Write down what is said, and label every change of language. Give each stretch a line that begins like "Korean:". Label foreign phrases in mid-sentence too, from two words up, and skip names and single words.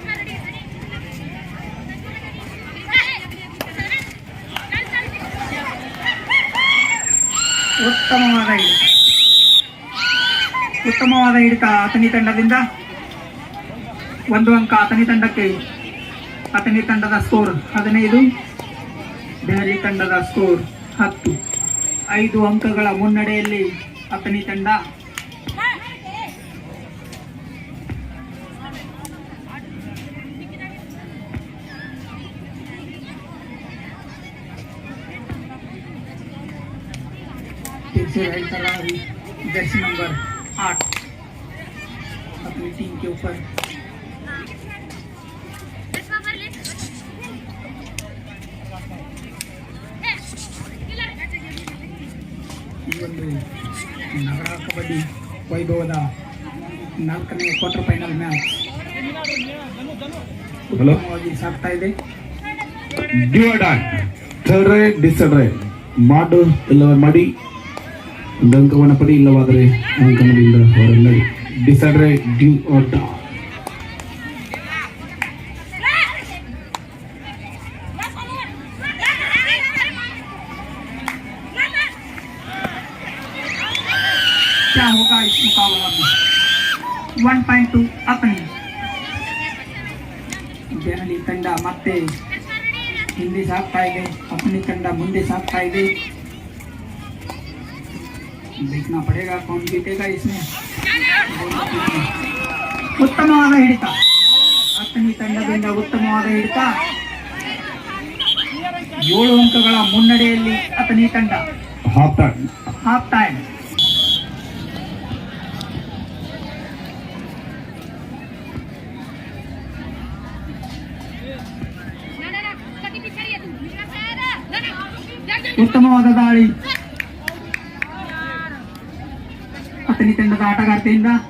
Kannada: ಉತ್ತಮವಾದ ಹಿಡಿತ ಆತನಿ ತಂಡದಿಂದ. 1 अंक ಆತನಿ ತಂಡಕ್ಕೆ. ಆತನಿ ತಂಡದ ಸ್ಕೋರ್ 15, ದೆಹಲಿ ತಂಡದ ಸ್ಕೋರ್ 10. 5 ಅಂಕಗಳ ಮುನ್ನಡೆಯಲ್ಲಿ ಆತನಿ ತಂಡ.
Hindi: जर्सी नंबर 8 अपनी टीम के ऊपर.
Kannada: ನಗರ ಕಬಡ್ಡಿ ವೈಭವದ 4ನೇ
English: quarter final match
Kannada: ಉತ್ತಮವಾಗಿ ಸಾಗ್ತಾ ಇದೆ.
English: do or die, third raid decide raid.
Kannada: ಮಾಡು ಇಲ್ಲವೇ ಮಾಡಿ, ಅಂಕವನ್ನು ಪಡಿ, ಇಲ್ಲವಾದರೆ ಅಂಕಗಳಿಂದ ಹೊರನಡಿ.
English: decide raid, do or die.
Hindi: क्या होगा इस मुकाबला में?
Kannada: 1.2 अपनी ದೆಹಲಿ ತಂಡ ಮತ್ತೆ ಹಿಂದೆ ಸಾಗ್ತಾ ಇದೆ. अपनी ತಂಡ ಮುಂದೆ ಸಾಗ್ತಾ ಇದೆ.
Hindi: देखना पड़ेगा कौन जीतेगा इसमें.
Kannada: ಉತ್ತಮವಾದ ಹಿಡಿತ अपनी ತಂಡದಿಂದ. ಉತ್ತಮವಾದ ಹಿಡಿತ. 7 ಅಂಕಗಳ ಮುನ್ನಡೆಯಲ್ಲಿ अपनी ತಂಡ.
English: half time.
Kannada: ಉತ್ತಮವಾದ ದಾಳಿ ಅತನಿ ತಂಡದ ಆಟಗಾರ್ತಿಯಿಂದ.